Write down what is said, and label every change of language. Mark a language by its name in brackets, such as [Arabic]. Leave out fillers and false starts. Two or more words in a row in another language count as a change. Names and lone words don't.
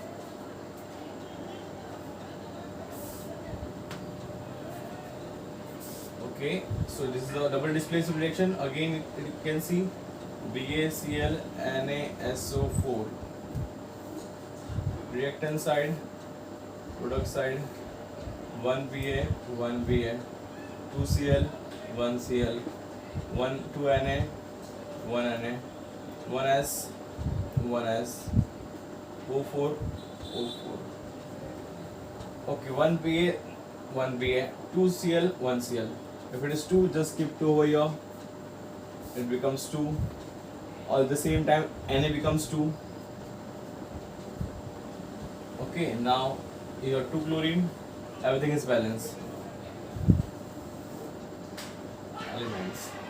[English] Okay, so this is the double displacement reaction. Again, you can see BaCl NaSO4. Reactant side, product side, 1Ba, 1Ba, 2Cl, 1Cl, 2Na, 1Na, 1S, 1S, O4, O4. Okay, 1Ba, 1Ba, 2Cl, 1Cl. If it is 2, just keep 2 over here. It becomes 2. All at the same time, Na becomes 2. Okay, now your 2 chlorine, everything is balanced. Elements.